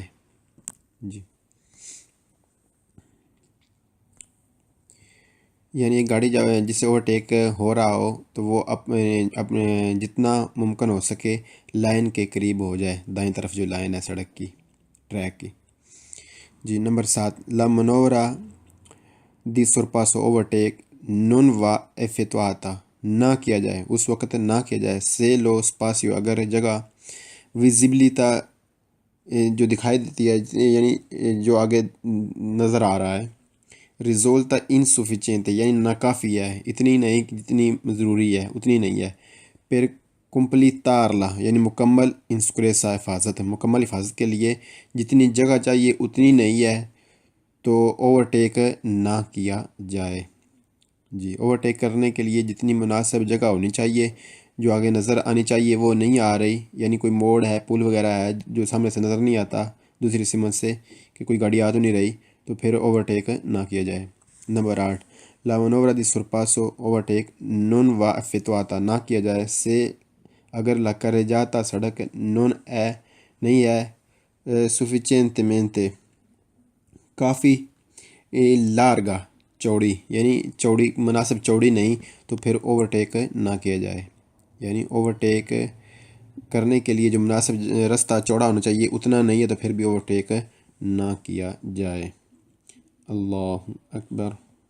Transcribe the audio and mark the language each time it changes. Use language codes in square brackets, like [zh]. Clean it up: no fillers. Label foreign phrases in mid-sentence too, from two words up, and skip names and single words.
[ur] جی یعنی ایک گاڑی جسے اوورٹیک ہو رہا ہو تو وہ اپنے جتنا ممکن ہو سکے لائن کے قریب ہو جائے، دائیں طرف جو لائن ہے سڑک کی، ٹریک کی۔ جی نمبر 7 [it] la manovra di sorpasso [ur] اوورٹیک [it] non va effettuata [ur] نہ کیا جائے، اس وقت نہ کیا جائے [it] se lo spazio [ur] اگر جگہ visibilità جو دکھائی دیتی ہے یعنی جو آگے نظر آ رہا ہے [it] risulta insufficiente [ur] یعنی ناکافی ہے، اتنی نہیں جتنی ضروری ہے اتنی نہیں ہے۔ پھر completarla یعنی مکمل [it] in sicurezza [ur] حفاظت، مکمل حفاظت کے لیے جتنی جگہ چاہیے اتنی نہیں ہے تو اوورٹیک نہ کیا جائے۔ جی اوورٹیک کرنے کے لیے جتنی مناسب جگہ ہونی چاہیے، جو آگے نظر آنی چاہیے وہ نہیں آ رہی، یعنی کوئی موڑ ہے، پل وغیرہ ہے جو سامنے سے نظر نہیں آتا دوسری سمت سے کہ کوئی گاڑی آ تو نہیں رہی، تو پھر اوورٹیک نہ کیا جائے۔ نمبر 8 [it] la manovra di sorpasso [ur] اوورٹیک [it] non va effettuata [ur] نہ کیا جائے سے اگر [it] la carreggiata [ur] سڑک non ہے نہیں ہے sufficientemente کافی larga چوڑی، یعنی چوڑی مناسب چوڑی نہیں تو پھر اوورٹیک نہ کیا جائے، یعنی اوورٹیک کرنے کے لیے جو مناسب رستہ چوڑا ہونا چاہیے اتنا نہیں ہے تو پھر بھی اوورٹیک نہ کیا جائے۔ [ar] اللہ اکبر۔